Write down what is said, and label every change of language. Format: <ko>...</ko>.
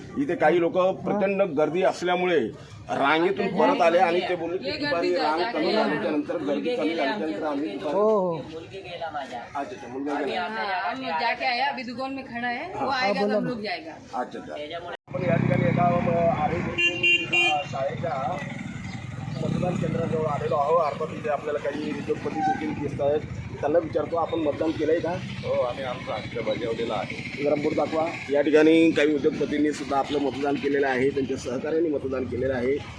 <mr>इथे काही लोक प्रचंड गर्दी असल्यामुळे रांगेतून परत आले आणि ते बोलले की दुपारी रांग कमी झाल्याच्या नंतर गर्दी कमी झाल्यानंतर आम्ही अच्छा मुलगा गेला.</mr> <hi>हम जाके आया, अभी दुकान में खड़ा है. वो आएगा तो हम लोग जाएगा. अच्छा अच्छा.</hi> <mr>आपण या ठिकाणी एका शाळेच्या मतदान केंद्राजवळ आलेलो आहोत. अर्थात इथे आपल्याला काही उद्योगपती देखील दिसत आहेत. त्यांना विचारतो, आपण मतदान केलं आहे का? हो, आम्ही आमचा हक्क बजावलेला आहे. जरा बोर्ड दाखवा. या ठिकाणी काही उद्योगपतींनी सुद्धा आपलं मतदान केलेलं आहे. त्यांच्या सहकार्याने मतदान केलेलं आहे.</mr>